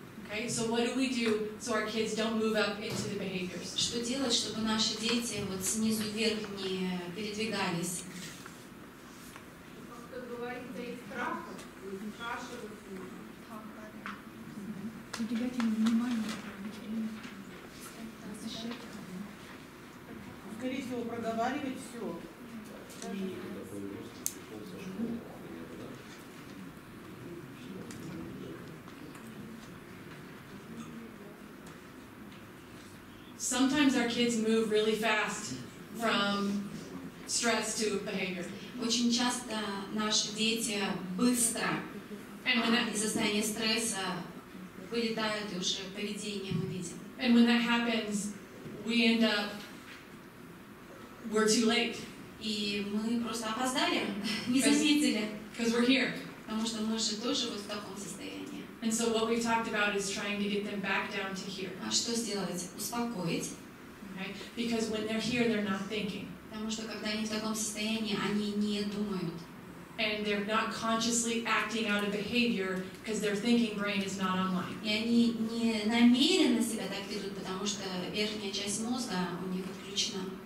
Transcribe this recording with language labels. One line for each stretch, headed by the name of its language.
English: Okay, so what do we do so our kids don't move up into the behaviors?
Russian: Что делать, чтобы наши дети вот снизу вверх не передвигались? Как говорится, из страха спрашивать. Уделять им внимание. Скорее всего, проговаривать все.
English: Sometimes our kids move really fast from stress to behavior.
Russian: Очень часто наши дети быстро из состояния стресса вылетают, и уже поведение мы видим.
English: And when that happens, we end up, we're too late.
Russian: И мы просто опоздали, не заметили.
English: Because we're here.
Russian: Потому что мы же тоже вот в таком состоянии.
English: And so what we talked about is trying to get them back down to here.
Russian: А что сделать? Успокоить.
English: Okay? Because when they're here, they're not thinking.
Russian: Потому что когда они в таком состоянии, они не думают.
English: And they're not consciously acting out of behavior because their thinking brain is not online.
Russian: И они не намеренно себя так ведут, потому что верхняя часть мозга у них отключена.